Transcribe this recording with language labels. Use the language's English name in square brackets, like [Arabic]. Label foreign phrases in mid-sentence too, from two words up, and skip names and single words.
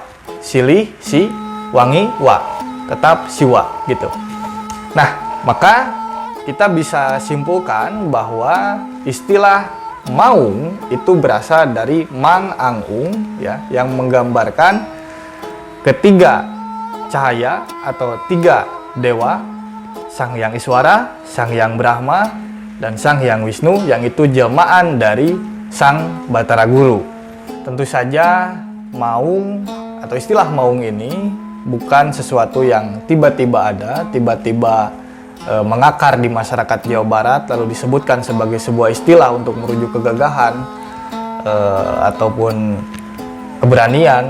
[Indonesian] Silih, si, wangi, wa. Tetap siwa gitu. Nah, maka kita bisa simpulkan bahwa istilah maung itu berasal dari Mang Ang Ung ya, yang menggambarkan ketiga cahaya atau 3 dewa, Sang Hyang Iswara, Sang Hyang Brahma, dan Sang Hyang Wisnu, yang itu jelmaan dari Sang Batara Guru. Tentu saja maung atau istilah maung ini bukan sesuatu yang tiba-tiba ada, tiba-tiba mengakar di masyarakat Jawa Barat lalu disebutkan sebagai sebuah istilah untuk merujuk kegagahan ataupun keberanian.